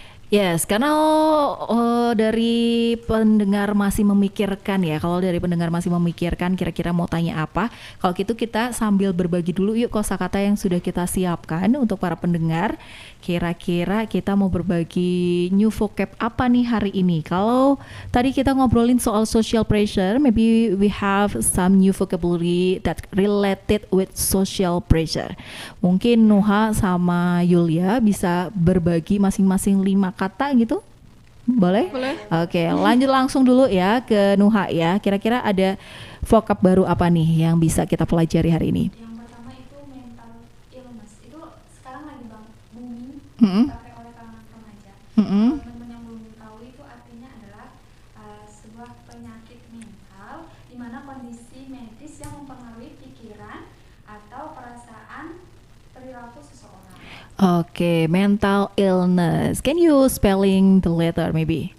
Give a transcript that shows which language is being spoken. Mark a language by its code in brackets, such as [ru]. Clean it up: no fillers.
[id] Yes, karena dari pendengar masih memikirkan ya. Kalau dari pendengar masih memikirkan kira-kira mau tanya apa, kalau gitu kita sambil berbagi dulu yuk kosakata yang sudah kita siapkan untuk para pendengar. Kira-kira kita mau berbagi new vocab apa nih hari ini? Kalau tadi kita ngobrolin soal [en] social pressure, maybe we have some new vocabulary that related with social pressure. [id] Mungkin Nuha sama Yulia bisa berbagi masing-masing 5 kata gitu. Boleh? Boleh. Oke, lanjut langsung dulu ya ke Nuha ya. Kira-kira ada vocab baru apa nih yang bisa kita pelajari hari ini? Yang pertama itu mental illness. Itu sekarang lagi booming Mm-mm. dipakai oleh kalangan remaja. Mm-mm. Kalau teman-teman yang belum tahu itu artinya adalah sebuah penyakit mental di mana kondisi medis yang mempengaruhi pikiran atau perasaan perilaku seseorang. Oke, mental illness. [en] Can you spelling the letter maybe?